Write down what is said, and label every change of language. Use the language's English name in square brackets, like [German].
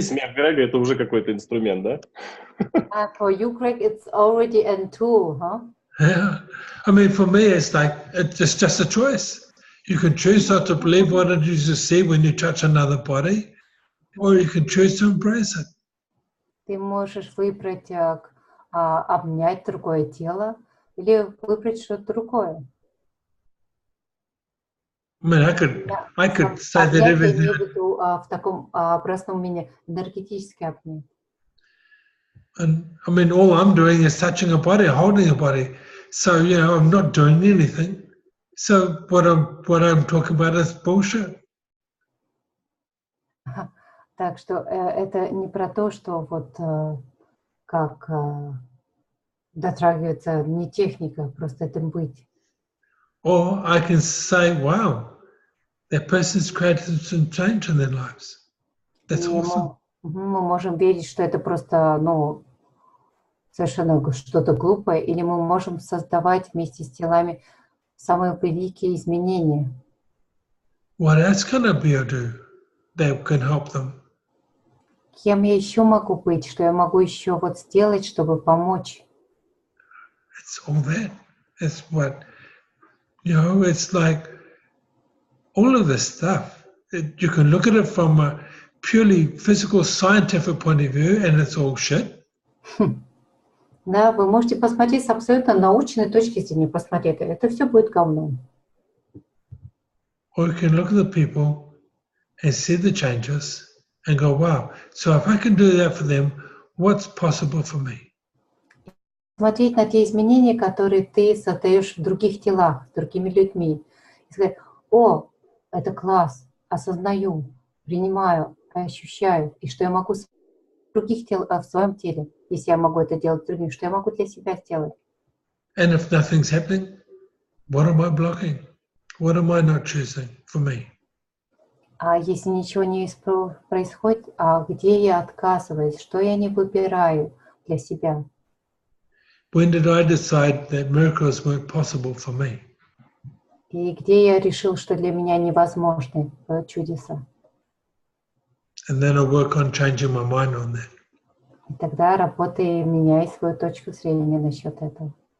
[Russian] смех Грега — это уже какой-то инструмент, да? [English] For you, Greg, it's already a tool, huh? Yeah. I mean, for me, it's like, it's just a choice. You can choose not to believe what it is you see when you touch another body, or you can choose to embrace it. [Russian] Ты можешь выбрать обнять другое тело или выбрать что-то другое. [English] I mean, I could say that [Russian] Обнять я [English] everything. [Russian] имею в виду в таком простом умении энергетически обнять. [English] And I mean, all I'm doing is touching a body, holding a body. So, you know, I'm not doing anything. So what I'm talking about is bullshit. [Russian] Так что это не про то, что вот как дотрагиваться, не техника, просто этим быть. [English] Or I can say, wow, that person's created some change in their lives. That's awesome. [Russian] Мы можем верить, что это просто, ну, совершенно что-то глупое, или мы можем создавать вместе с телами самые великие изменения. [English] What else can I be or do that can help them? [Russian] Кем я еще могу быть, что я могу еще вот сделать, чтобы помочь? [English] It's all that. It's what, you know, it's like all of this stuff. You can look at it from a purely physical, scientific point of view, and it's all shit. [Russian] Да, вы можете посмотреть с абсолютно научной точки зрения, посмотреть, это все будет говном. [English] Or you can look at the people and see the changes and go, wow, so if I can do that for them, what's possible for me? [Russian] Смотреть на те изменения, которые ты создаешь в других телах, с другими людьми. И сказать, о, это класс, осознаю, принимаю, ощущаю, и что я могу в других в своем теле, если я могу это делать другим, что я могу для себя сделать. [English] And if nothing's happening, what am I blocking? What am I not choosing for me? [Russian] А если ничего не происходит, а где я отказываюсь, что я не выбираю для себя? [English] When did I decide that miracles weren't possible for me? [Russian] И где я решил, что для меня невозможны чудеса? [English] And then I work on changing my mind on that. [Russian] И тогда работаю и меняю свою точку зрения насчет этого.